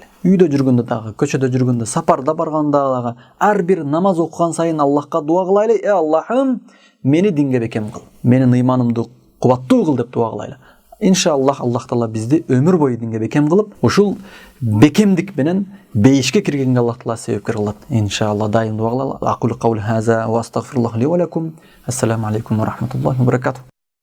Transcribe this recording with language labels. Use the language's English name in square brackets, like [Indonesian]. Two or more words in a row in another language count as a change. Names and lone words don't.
[Kyrgyz] Үйдө жүргөндө дагы, көчөдө жүргөндө, сапарда барганда дагы, ар бир намаз окуган сайын Аллахка дуа кылайлы: Аллахым, мени динге бекем кыл, менин ыйманымды кубаттуу кыл деп дуа кылайлы. Иншаллах Аллах Таала бизди өмүр бою динге бекем кылып, ушул бекемдик менен бейишке киргенге Аллах Таала себепкер кылат. Иншаллах дайым дуа кылалы. [Arabic] أقول قولي هذا وأستغفر الله لي ولكم. السلام عليكم ورحمة الله وبركاته.